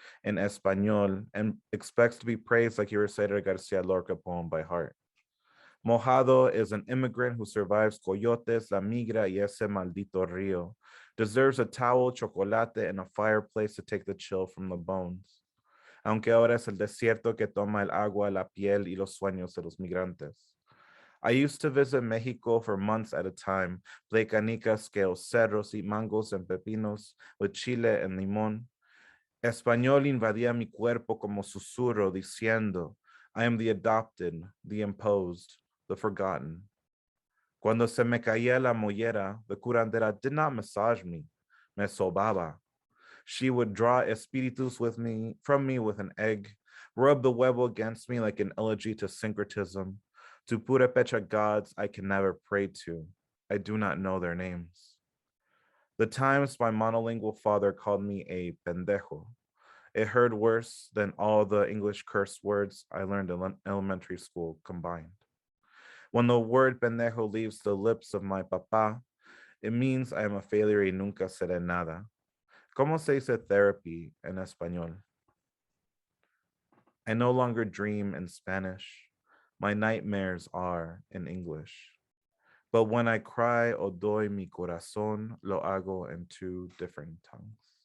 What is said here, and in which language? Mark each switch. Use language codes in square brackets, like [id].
[en] in Español and expects to be praised like he recited a Garcia Lorca poem by heart. Mojado is an immigrant who survives coyotes, [es] la migra, y ese maldito río. [en] Deserves a towel, chocolate, and a fireplace to take the chill from the bones. [es] Aunque ahora es el desierto que toma el agua, la piel y los sueños de los migrantes. [en] I used to visit Mexico for months at a time, play canicas, scale cerros, eat mangos and pepinos with chile and limón. [es] Español invadía mi cuerpo como susurro, diciendo, [en] I am the adopted, the imposed, the forgotten. [es] Cuando se me caía la mollera, [en] the curandera did not massage me, [es] me sobaba. [en] She would draw espíritus from me with an egg, rub the huevo against me like an elegy to syncretism, to purepecha gods I can never pray to. I do not know their names. The times my monolingual father called me a pendejo. It heard worse than all the English curse words I learned in elementary school combined. When the word pendejo leaves the lips of my papa, it means I am a failure [es] y nunca seré nada. ¿Cómo se dice therapy en español? [en] I no longer dream in Spanish. My nightmares are in English. But when I cry [es] o doy mi corazón, lo hago [en] in 2 different tongues.